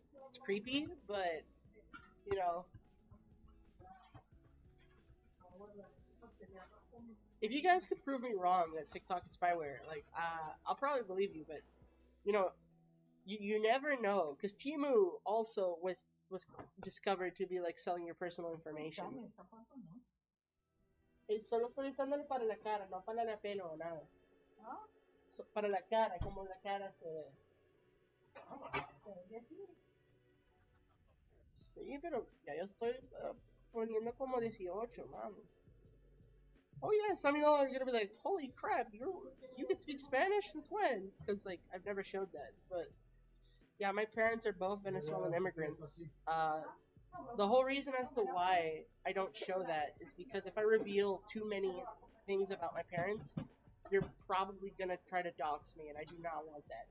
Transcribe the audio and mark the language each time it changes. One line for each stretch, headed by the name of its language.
English: It's creepy, but you know, if you guys could prove me wrong that TikTok is spyware, like I'll probably believe you. But you know, you never know, because Timu also was discovered to be like selling your personal information.
Spanish: Solo estoy usándolo para la cara, no para la pelo o nada. Para la cara, como la cara se ve. Sí, pero ya yo estoy poniendo como 18, mami.
English: Oh yeah, some of y'all are gonna be like, "Holy crap, you can speak Spanish since when?" Because like I've never showed that. But yeah, my parents are both Venezuelan immigrants. The whole reason as to why I don't show that is because if I reveal too many things about my parents, they're probably gonna try to dox me, and I do not want that.